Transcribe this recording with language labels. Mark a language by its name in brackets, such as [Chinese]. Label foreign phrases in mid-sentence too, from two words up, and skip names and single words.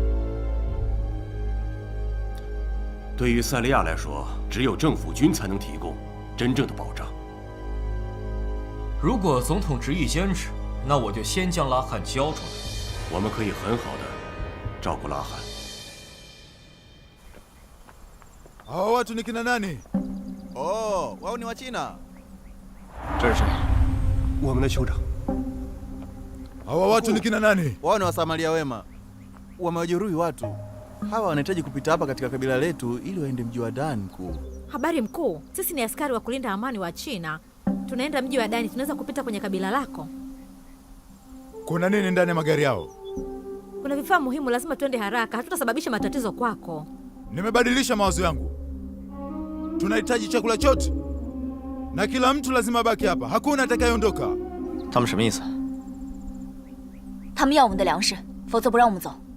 [Chinese] 对于塞利亚来说，只有政府军才能提供真正的保障。如果总统执意坚持，那我就先将拉罕交出来。我们可以很好的照顾拉罕。 [Swahili] Hao watu ni kina nani? Oh, wao ni Wachina. [Chinese] 这是谁？我们的酋长。 [Swahili] Hawa watu ni kina nani? Wao ni wasamaria wema. Wamewajeruhi watu. Hawa wanahitaji kupita hapa katika kabila letu ili waende mji wa Dani mkuu. Habari mkuu, sisi ni askari wa kulinda amani wa China. Tunaenda mji wa Dani, tunaweza kupita kwenye kabila lako? Kuna nini ndani ya magari yao? Kuna vifaa muhimu, lazima tuende haraka, hatutasababisha matatizo kwako. Nimebadilisha mawazo yangu. Tunahitaji chakula chote. Na kila mtu lazima baki hapa, hakuna atakayeondoka. [Chinese] 他们什么意思？他们要我们的粮食，否则不让我们走。